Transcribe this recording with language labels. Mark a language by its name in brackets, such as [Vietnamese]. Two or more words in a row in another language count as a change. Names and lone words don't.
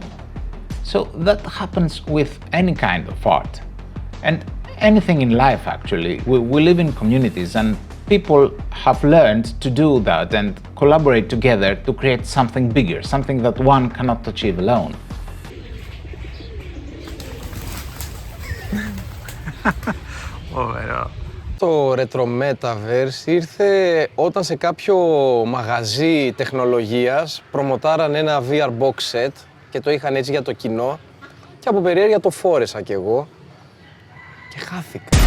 [English] So that happens with any kind of art. And anything in life, actually. We live in communities, and people have learned to do that and collaborate together to create something bigger, something that one cannot achieve alone. [Greek] Το Retro Metaverse ήρθε όταν σε κάποιο μαγαζί τεχνολογίας προμοτάραν ένα [English] VR box set [Greek] και το είχαν έτσι για το κοινό και από περιέργεια το φόρεσα κι εγώ και χάθηκα.